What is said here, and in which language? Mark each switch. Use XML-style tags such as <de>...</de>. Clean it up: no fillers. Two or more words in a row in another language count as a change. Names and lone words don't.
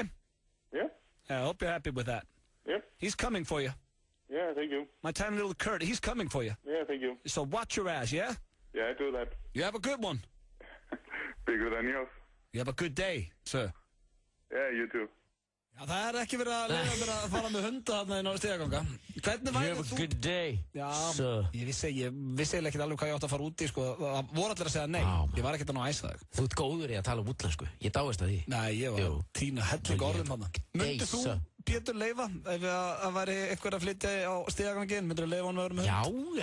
<en>Yeah. I hope you're happy with that. Yep. He's coming for you. Yeah, thank you. My tiny little Kurt, he's coming for you. Yeah, thank you. So watch your ass, yeah? Yeah, I do that. You have a good one. Bigger than yours. You have a good day, sir. Yeah, you too.</en> <is>Já, það ekki verið að leiða mér að fara með hunda þarna inn á stíðaganga. Hvernig væri þú?</is> <en>You have a good day, sir.</en> <is>Ég vissi eiginlega ekki alveg hvað ég átt að fara út í, sko. Það voru allir að segja nei. Ég var ekkert að ná að æsa þig. Þú ert góður í að tala útlensku. Ég dáist að því. Nei, ég var tína helling orðum þarna. Myndir þú, Pétur, leyfa ef það væri eitthvað að flytja á stíðagangin? Myndir þú leyfa hann með öðrum hund?</is>